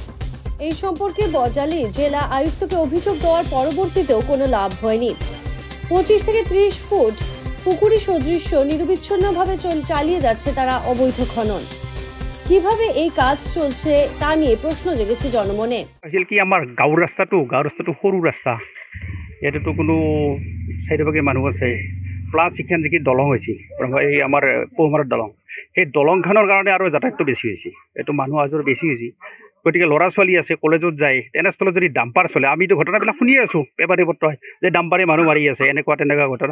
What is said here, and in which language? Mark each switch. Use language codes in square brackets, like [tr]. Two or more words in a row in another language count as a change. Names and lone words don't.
[bn] এই সম্পর্কে বজালি জেলা আয়ুক্তকে অভিযোগ দেওয়ার পরবর্তীতেও কোনো লাভ হয়নি। 25 থেকে 30 ফুট পুকুরি সদৃশ্য নিরবিচ্ছিন্নভাবে চালিয়ে যাচ্ছে তারা অবৈধ খনন। কিভাবে এই কাজ চলছে তা নিয়ে প্রশ্ন জেগেছে জনমনে। [as] কি আমার গাঁৱৰ ৰাস্তাটো সৰু ৰাস্তা, ইয়াতেতো কোনো চাৰিভাগে মানুহ আছে, প্লাছ এইখন যিখিনি দলং হৈছে এই আমাৰ পহুমাৰৰ দলং, সেই দলংখনৰ কাৰণে আৰু যাতায়াতটো বেছি হৈছে, এইটো মানুহ আজৰ বেছি হৈছে। গতিকে ল'ৰা ছোৱালী আছে, কলেজত যায়, তেনেস্থলত যদি ডাম্পাৰ চলে, আমিতো ঘটনাবিলাক শুনিয়ে আছোঁ পেপাৰে পত্ৰই যে ডাম্পাৰে মানুহ মাৰি আছে, এনেকুৱা তেনেকুৱা ঘটনা।